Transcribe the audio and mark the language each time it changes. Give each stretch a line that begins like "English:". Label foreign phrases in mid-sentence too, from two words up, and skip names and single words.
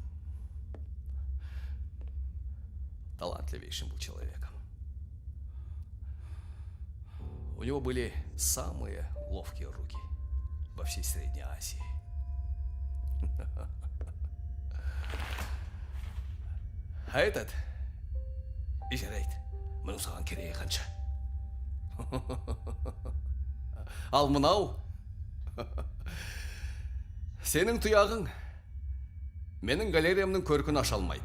Russian: Талантливейшим был человеком. У него были самые ловкие руки. во всей Средней Азии. А этот ижарайды.
Kazakh: Мұның саған керегі қанша? Ал мынау сенің тұяғың менің галериямның көркін аша алмайды.